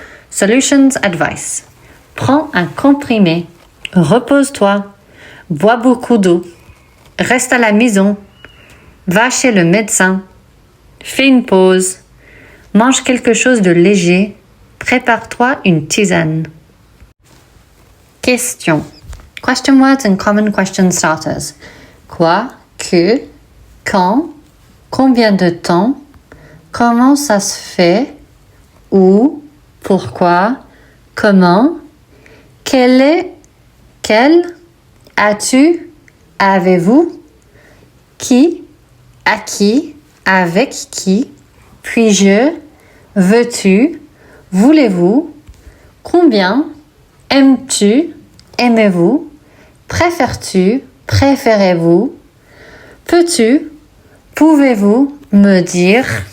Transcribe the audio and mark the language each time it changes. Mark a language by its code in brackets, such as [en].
[en] Solutions advice. [fr] Prends un comprimé, repose-toi, bois beaucoup d'eau, reste à la maison, va chez le médecin, fais une pause, mange quelque chose de léger, prépare-toi une tisane. [en] Question. Question words and common question starters. [fr] Quoi, que, quand, combien de temps, comment ça se fait, où, pourquoi, comment, quel, as-tu, avez-vous, qui, à qui, avec qui, puis-je, veux-tu, voulez-vous, combien, aimes-tu, aimez-vous, préfères-tu, préférez-vous, peux-tu, pouvez-vous me dire?